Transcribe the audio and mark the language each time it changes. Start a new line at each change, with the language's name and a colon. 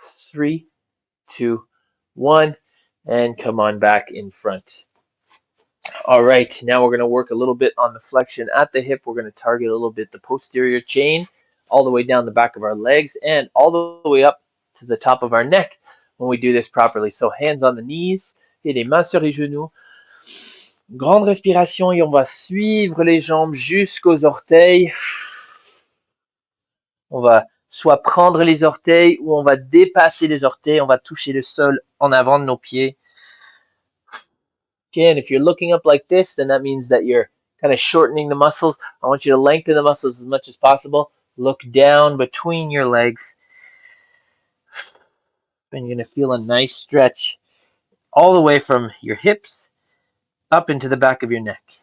English: Three, two, one, and come on back in front. All right, now we're going to work a little bit on the flexion at the hip. We're going to target a little bit the posterior chain, all the way down the back of our legs, and all the way up to the top of our neck when we do this properly. So hands on the knees,
French: et les mains sur les genoux. Grande respiration et on va suivre les jambes jusqu'aux orteils. On va soit prendre les orteils ou on va dépasser les orteils. On va toucher le sol en avant de nos pieds.
English: Okay, and if you're looking up like this, then that means that you're kind of shortening the muscles. I want you to lengthen the muscles as much as possible. Look down between your legs. And you're going to feel a nice stretch all the way from your hips up into the back of your neck.